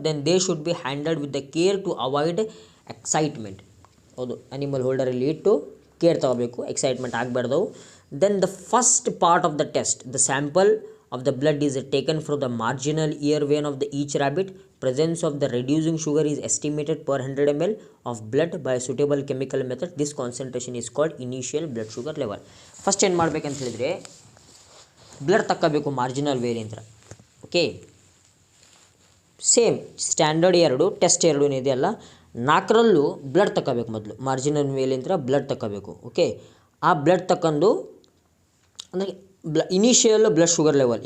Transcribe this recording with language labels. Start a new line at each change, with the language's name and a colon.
English: Then they should be handled with the care to avoid excitement.
Kannada: ಹೌದು, animal ಹೋಲ್ಡರಲ್ಲಿ ಇಟ್ಟು care ತಗೋಬೇಕು, excitement ಆಗಬಾರ್ದು.
English: Then the first part of the test, the sample of the blood is taken from the marginal ear vein of the each rabbit. Presence of the reducing sugar is estimated per 100 ml of blood by a suitable chemical method. This concentration is called initial blood sugar level.
Kannada: First ಏನು ಮಾಡ್ಬೇಕಂತ ಹೇಳಿದರೆ blood ತಕ್ಕಬೇಕು marginal ವೇರಿಯಂತ್ರ. Okay, same standard 2 test 2 ಇದೆಯಲ್ಲ, 4ರಲ್ಲೂ blood ತಕ್ಕಬೇಕು. ಮೊದಲು marginal ವೇಲಿಂತ್ರ blood ತಕ್ಕಬೇಕು. Okay, ಆ blood ತಕ್ಕಂಡು ಅಂದರೆ initial blood sugar level.